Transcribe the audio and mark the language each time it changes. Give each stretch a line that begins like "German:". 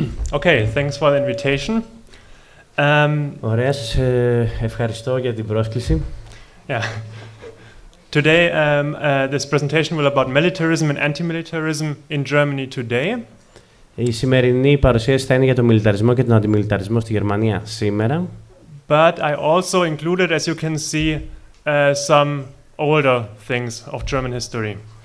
English: Okay, thanks for the invitation.
Greek: Ωραία, σας ευχαριστώ για την πρόσκληση.
English: Yeah. Today, this presentation will about militarism and anti-militarism in Germany today.
Greek: Η σημερινή παρουσίαση θα είναι για τον μιλιταρισμό και τον αντιμιλιταρισμό στη Γερμανία σήμερα.
English: But I also included, as you can see, some older things of German history.